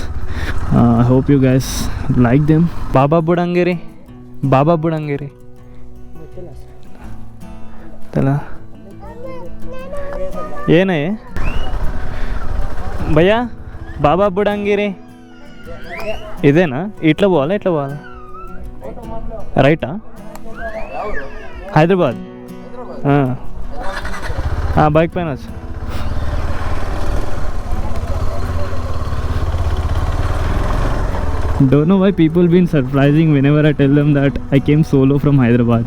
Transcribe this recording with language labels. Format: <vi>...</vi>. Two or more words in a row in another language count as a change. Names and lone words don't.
<en>I hope you guys like them. Baba Budangiri. Baba Budangiri. Tala.</en> <te>ఏన భయ్య బాబా బుడంగిరి ఇదేనా ఇట్ల పోవాలా రైటా హైదరాబాద్ బైక్ పైన వచ్చు.</te> <en>Don't know why people been surprising whenever I tell them that I came solo from Hyderabad.</en>